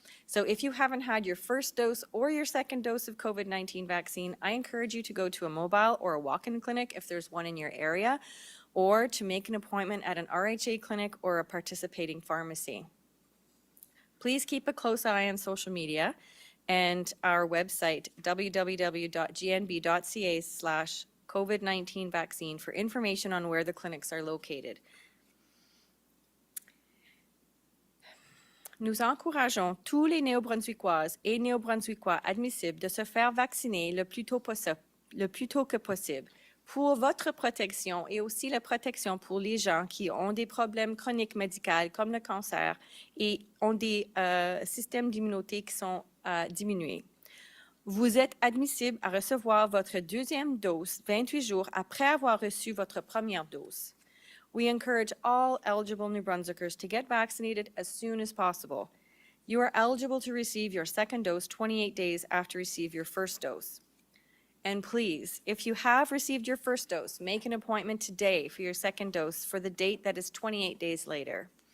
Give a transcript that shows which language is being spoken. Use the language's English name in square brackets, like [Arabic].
[English] So if you haven't had your first dose or your second dose of COVID-19 vaccine, I encourage you to go to a mobile or a walk-in clinic if there's one in your area, or to make an appointment at an RHA clinic or a participating pharmacy. Please keep a close eye on social media and our website, www.gnb.ca/COVID-19 vaccine, for information on where the clinics are located. [French] Nous encourageons tous les Néo-Brunswickoises et Néo-Brunswickois admissibles de se faire vacciner le plus tôt que possible pour votre protection et aussi la protection pour les gens qui ont des problèmes chroniques médicaux comme le cancer et ont des systèmes d'immunité qui sont diminués. Vous êtes admissible à recevoir votre deuxième dose 28 jours après avoir reçu votre première dose. [English] We encourage all eligible New Brunswickers to get vaccinated as soon as possible. You are eligible to receive your second dose 28 days after receive your first dose. And please, if you have received your first dose, make an appointment today for your second dose for the date that is 28 days later.